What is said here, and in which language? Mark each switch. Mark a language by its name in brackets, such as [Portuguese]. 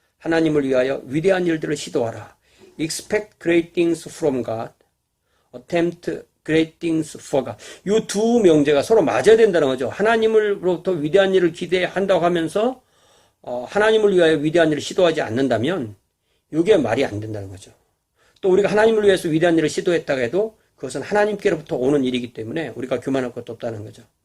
[Korean] 하나님을 위하여 위대한 일들을 시도하라. [English] Expect great things from God. Attempt great things for God. [Korean] 이 두 명제가 서로 맞아야 된다는 거죠. 하나님으로부터 위대한 일을 기대한다고 하면서 하나님을 위하여 위대한 일을 시도하지 않는다면 이게 말이 안 된다는 거죠. 또 우리가 하나님을 위해서 위대한 일을 시도했다고 해도 그것은 하나님께로부터 오는 일이기 때문에 우리가 교만할 것도 없다는 거죠.